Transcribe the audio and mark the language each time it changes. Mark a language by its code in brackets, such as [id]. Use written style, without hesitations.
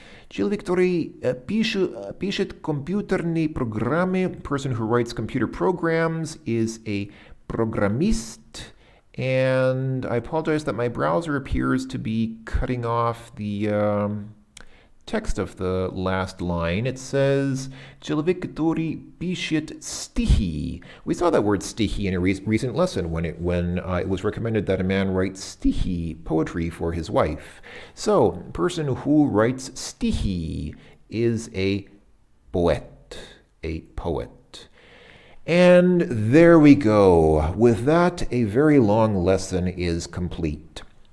[ru] Человек, который пишет компьютерные программы. [en] Person who writes computer programs is a программист. And I apologize that my browser appears to be cutting off the text of the last line. It says, [ru] человек, который пишет стихи. [en] We saw that word стихи in a recent lesson when it was recommended that a man write стихи, poetry, for his wife. So, person who writes стихи is a poet, a poet. And there we go. With that, a very long lesson is complete.